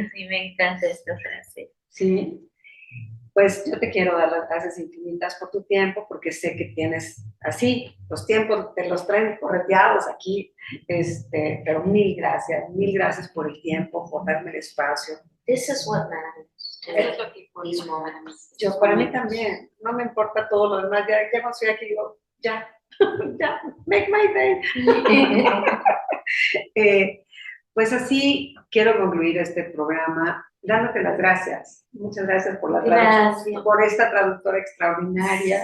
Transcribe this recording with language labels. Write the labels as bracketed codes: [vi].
[es] Sí, me encanta esta frase. Sí, pues yo te quiero dar las gracias infinitas por tu tiempo, porque sé que tienes así, los tiempos te los traen correteados aquí, pero mil gracias por el tiempo, por darme el espacio. [en] This is what matters to me, these moments. [es] Yo, para mí también, no me importa todo lo demás, ya cuando estoy aquí digo, ya, [en] make my day. [es] Pues así quiero concluir este programa dándote las gracias. Muchas gracias por la traducción, por esta traductora extraordinaria,